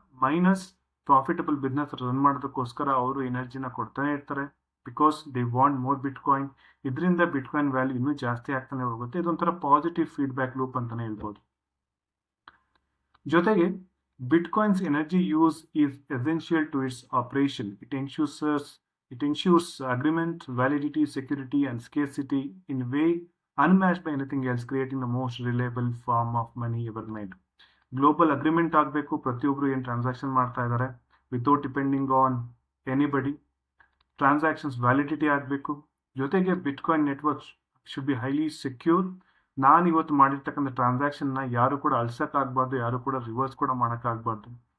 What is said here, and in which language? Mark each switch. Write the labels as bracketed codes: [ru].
[kn] Minus profitable business run ಮಾಡೋದಕ್ಕೋಸ್ಕರ ಅವರು ಎನರ್ಜಿನ ಕೊಡ್ತಾನೆ ಇರ್ತಾರೆ [en] Because they want more bitcoin. [kn] ಇದರಿಂದ ಬಿಟ್ಕಾಯಿನ್ ವ್ಯಾಲ್ಯೂ ಇನ್ನೂ ಜಾಸ್ತಿ ಆಗ್ತಾನೆ ಹೋಗುತ್ತೆ. ಇದೊಂಥರ ಪಾಸಿಟಿವ್ ಫೀಡ್ಬ್ಯಾಕ್ ಲೂಪ್ ಅಂತಾನೆ ಹೇಳ್ಬೋದು. [en] ಜೊತೆಗೆ bitcoin's energy use is essential to its operation. It ensures agreement, validity, security, and scarcity in a way unmatched by anything else, creating the most reliable form of money ever made. [kn] Global agreement ಆಗಬೇಕು, ಪ್ರತಿಯೊಬ್ಬರು ಏನು transaction ಮಾಡ್ತಾ ಇದ್ದಾರೆ [en] Without depending on anybody. Transactions validity ಆಗಬೇಕು. ಜೊತೆಗೆ bitcoin network should be highly secure. [kn] ನಾನು ಇವತ್ತು ಮಾಡಿರ್ತಕ್ಕಂಥ ಟ್ರಾನ್ಸಾಕ್ಷನ್ನ ಯಾರು ಕೂಡ ಅಳ್ಸೋಕ್ಕಾಗಬಾರ್ದು, ಯಾರು ಕೂಡ ರಿವರ್ಸ್ ಕೂಡ ಮಾಡೋಕ್ಕಾಗಬಾರ್ದು.